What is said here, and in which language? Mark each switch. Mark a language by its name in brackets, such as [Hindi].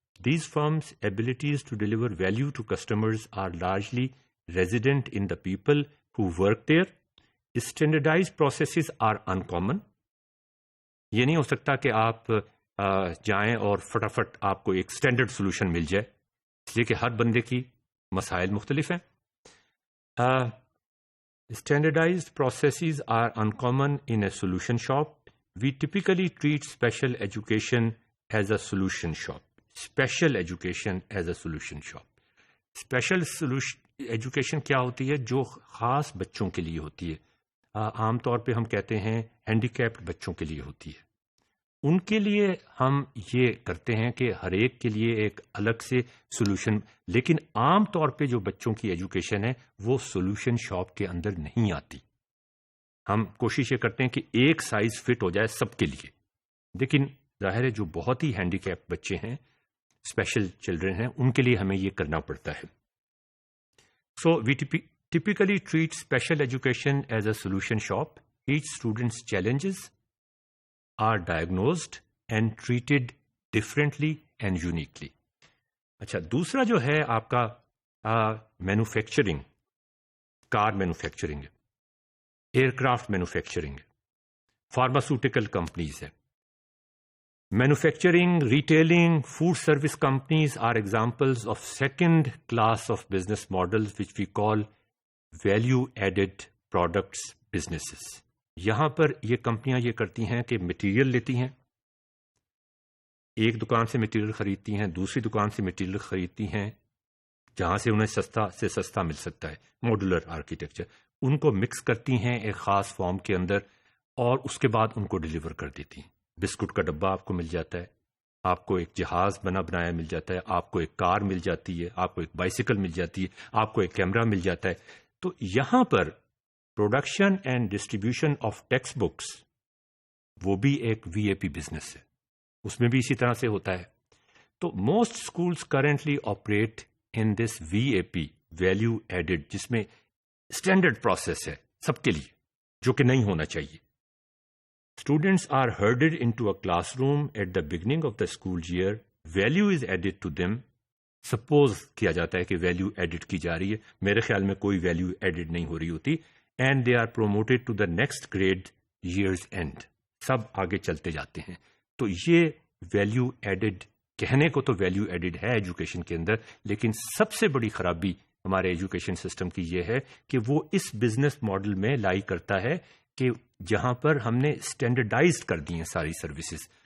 [English] These firms' abilities to deliver value to customers are largely resident in the people who work there. Standardized processes are uncommon. [Urdu] یہ نہیں ہو سکتا کہ آپ جائیں اور فٹافٹ آپ کو ایک اسٹینڈرڈ سولوشن مل جائے، اس لیے کہ ہر بندے کی مسائل مختلف ہیں. [English] Standardized processes are uncommon in a solution shop. We typically treat special education as a solution shop. Special education as a solution shop. [Urdu] Special education کیا ہوتی ہے؟ جو خاص بچوں کے لیے ہوتی ہے. عام طور پہ ہم کہتے ہیں ہینڈی کیپڈ بچوں کے لیے ہوتی ہے. ان کے لیے ہم یہ کرتے ہیں کہ ہر ایک کے لیے ایک الگ سے سولوشن، لیکن عام طور پہ جو بچوں کی ایجوکیشن ہے وہ سولوشن شاپ کے اندر نہیں آتی. ہم کوشش یہ کرتے ہیں کہ ایک سائز فٹ ہو جائے سب کے لیے، لیکن ظاہر ہے جو بہت ہی ہینڈی کیپ بچے ہیں، اسپیشل چلڈرن ہیں، ان کے لیے ہمیں یہ کرنا پڑتا ہے. [English] So we typically treat special education as a solution shop. Each students challenges are diagnosed and treated differently and uniquely. [Urdu] اچھا، دوسرا جو ہے آپ کا manufacturing, car manufacturing, year craft manufacturing, pharmaceutical companies ہے. [English] Manufacturing, retailing, food service companies are examples of second class of business models which we call value-added products businesses. [Urdu] یہاں پر یہ کمپنیاں یہ کرتی ہیں کہ مٹیریل لیتی ہیں، ایک دکان سے مٹیریل خریدتی ہیں، دوسری دکان سے مٹیریل خریدتی ہیں جہاں سے انہیں سستا سے سستا مل سکتا ہے، ماڈولر آرکیٹیکچر. ان کو مکس کرتی ہیں ایک خاص فارم کے اندر، اور اس کے بعد ان کو ڈیلیور کر دیتی ہیں. بسکٹ کا ڈبہ آپ کو مل جاتا ہے، آپ کو ایک جہاز بنایا مل جاتا ہے، آپ کو ایک کار مل جاتی ہے، آپ کو ایک بائیسیکل مل جاتی ہے، آپ کو ایک کیمرہ مل جاتا ہے. تو یہاں پر [English] production and distribution of text books [Urdu] وہ بھی ایک VAP بزنس ہے. اس میں بھی اسی طرح سے ہوتا ہے. تو [English] most schools currently operate in this VAP, [Urdu] value added, جس میں اسٹینڈرڈ پروسیس ہے سب کے لیے, جو کہ نہیں ہونا چاہیے. [English] Students are herded into a classroom at the beginning of the school year. Value is added to them. [Urdu] Suppose کیا جاتا ہے کہ ویلیو ایڈڈ کی جا رہی ہے, میرے خیال میں کوئی ویلیو ایڈڈ نہیں ہو رہی ہوتی. [English] And they are promoted to the next grade years and. [Urdu] سب آگے چلتے جاتے ہیں. تو یہ ویلیو ایڈڈ, کہنے کو تو ویلیو ایڈڈ ہے ایجوکیشن کے اندر, لیکن سب سے بڑی خرابی ہمارے ایجوکیشن سسٹم کی یہ ہے کہ وہ اس بزنس ماڈل میں لائی کرتا ہے کہ جہاں پر ہم نے اسٹینڈرڈائزڈ کر دی ہیں ساری سروسز.